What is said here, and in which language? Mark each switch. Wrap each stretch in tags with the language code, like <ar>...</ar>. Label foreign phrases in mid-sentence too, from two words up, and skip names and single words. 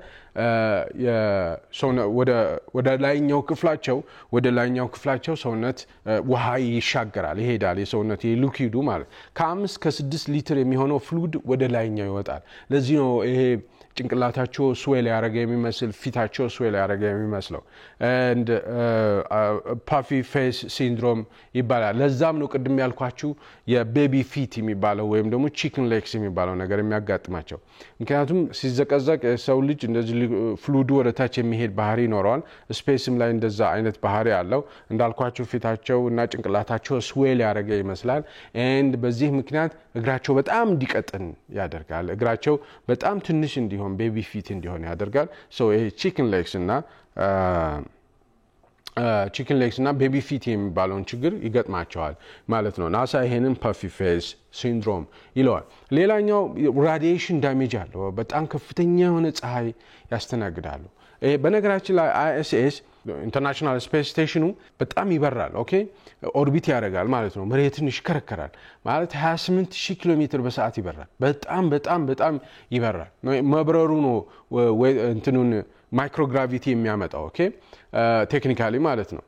<am>ወደ ላይኛው ክፍላቸው ሰውነት ውሃ ይሻገራል ይሄዳል የሰውነት የሊኩዊዱ ማለት ከ5 ከ6 ሊትር የሚሆነው ፍሉድ ወደ ላይኛው ይወጣል ለዚህ ነው ይሄ ጭንቅላታቸው ስዌል ያረገ የሚመስል ፊታቸው ስዌል ያረገ የሚመስለው</am> <en>and puffy face syndrome</en> <am>ይባላል ለዛም ነው ቅድም ያልኳችሁ የቤቢ ፊት የሚባለው ወይም ደግሞ</am> <en>chicken legs</en> <am>የሚባለው ነገር የሚያጋጥማቸው ምክንያቱም ሲዘቀዘቅ ሰው ልጅ እንደዚህ ፍሉዱ ወደታች የሚሄድ ባህሪ ይኖረዋል ስፔስም ላይ እንደዛ አይነት ባህሪ አለው እንዳልኳችሁ ፊታቸው እና ጭንቅላታቸው ስዌል ያረገ ይመስላል and በዚህ ምክንያት እግራቸው በጣም እንዲቀጥን ያደርጋል እግራቸው በጣም ትንሽ እንዲሆን ቤቢ ፊት እንዲሆን ያደርጋል ይሄ chicken legs እና ቤቢ ፊት የሚባለውን ችግር ይገጥማቸዋል ማለት ነው ናሳ ይሄንን</am> <en>puffy face syndrome</en> <am>ይለዋል ሌላኛው</am> <en>radiation damage</en> <am>አለው በጣም ከፍተኛ የሆነ ፀሐይ ያስተናግዳሉ በነገራችን ላይ ISS ኢንተርናሽናል ስፔስ ስቴሽኑ በጣም ይበራል ኦኬ ኦርቢት ያደርጋል ማለት ነው መሬትን ይሽከረከራል ማለት 28000 ኪሎ ሜትር በሰዓት ይበራል በጣም ይበራል መብረሩ ነው እንትኑን ማይክሮግራቪቲ የሚያመጣው</am> <en>okay technically</en> <am>ማለት ነው</am>